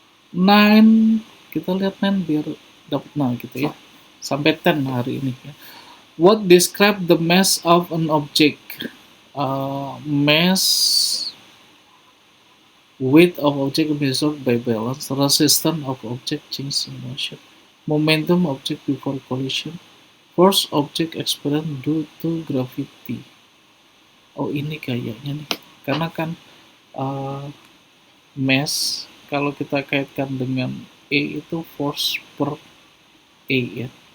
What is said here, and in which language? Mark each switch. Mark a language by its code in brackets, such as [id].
[id] Nine, kita lihat 9 biar dapat 9 gitu ya, sampai 10 hari ini ya. [en] What describe the mass of an object? Mass, weight of object measured by balance, resistance of object change in motion, momentum object before collision, force object experience due to gravity. [id] Oh, ini kayaknya nih, karena kan mass kalau kita kaitkan dengan E itu force per E ya.